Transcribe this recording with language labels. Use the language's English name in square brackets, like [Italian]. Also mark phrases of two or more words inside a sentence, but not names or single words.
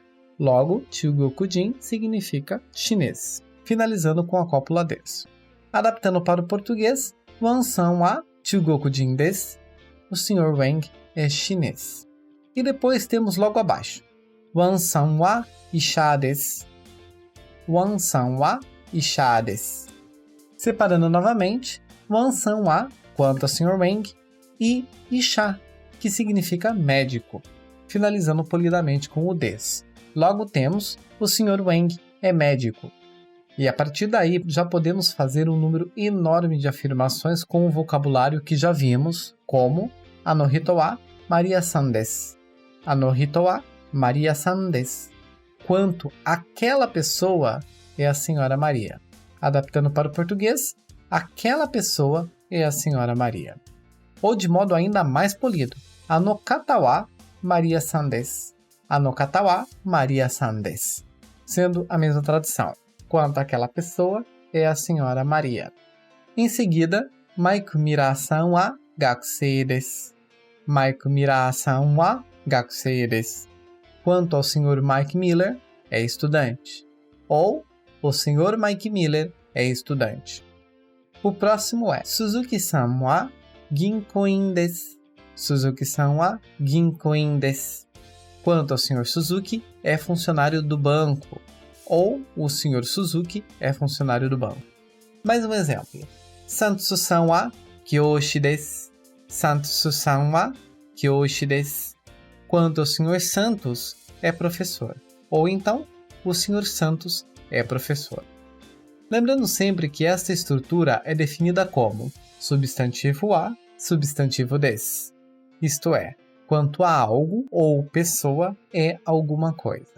[Portuguese] Logo, Chugokujin significa chinês, finalizando com a cópula des. Adaptando para o português, [Japanese] ワンさんは中国人です. [Portuguese] O Sr. Wang é chinês. E depois temos logo abaixo, [Japanese] ワンさんは医者です. ワンさんは医者です. [Portuguese] Separando novamente, [Japanese] ワンさんは, [Portuguese] quanto ao Sr. Wang, e isha, que significa médico, finalizando polidamente com o des. Logo temos, o Sr. Wang é médico. E a partir daí já podemos fazer um número enorme de afirmações com o vocabulário que já vimos, como [Japanese] あの人はマリアさんです. あの人はマリアさんです. [Portuguese] Quanto aquela pessoa é a Senhora Maria. Adaptando para o português, aquela pessoa é a Senhora Maria. Ou de modo ainda mais polido, [Japanese] あの方はマリアさんです. あの方はマリアさんです. [Portuguese] Sendo a mesma tradução. Quanto aquela pessoa é a Senhora Maria. Em seguida, [Japanese] マイク・ミラーさんは学生です. マイク・ミラーさんは学生です. [Portuguese] Quanto ao Sr. Mike Miller, é estudante. Ou o Sr. Mike Miller é estudante. O próximo é [Japanese] 鈴木さんは銀行員です. 鈴木さんは銀行員です. [Portuguese] Quanto ao Sr. Suzuki, é funcionário do banco. Ou o Sr. Suzuki é funcionário do banco. Mais um exemplo. [Japanese] サントスさんは教師です. サントスさんは教師です. [Portuguese] Quanto ao Sr. Santos, é professor. Ou então, o Sr. Santos é professor. Lembrando sempre que esta estrutura é definida como substantivo a, substantivo des. Isto é, quanto a algo ou pessoa é alguma coisa.